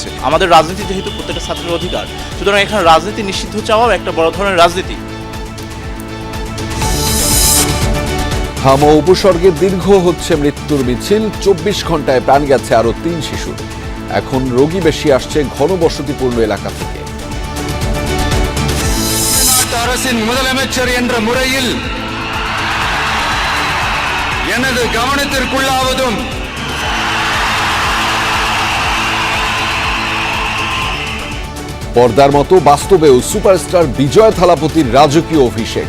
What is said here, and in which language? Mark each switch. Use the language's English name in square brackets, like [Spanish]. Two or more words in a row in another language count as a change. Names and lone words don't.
[Bangla] আমাদের রাজনীতি যেহেতু প্রত্যেকটা ছাত্রের অধিকার, সুতরাং এখানে রাজনীতি নিষিদ্ধ চাওয়াও একটা বড় ধরনের রাজনীতি। হামা উপসর্গে দীর্ঘ হচ্ছে মৃত্যুর মিছিল, 24 ঘন্টায় প্রাণ গেছে আরো 3 শিশুর। এখন রোগী বেশি আসছে ঘনবসতিপূর্ণ এলাকা থেকে। [Tamil] அரசின் முதலமைச்சர் என்ற முறையில் எனது கவனத்திற்குள்ளாவதும் [Bangla] পর্দার মতো বাস্তবেও সুপারস্টার বিজয় থালাপতির রাজকীয় অভিষেক।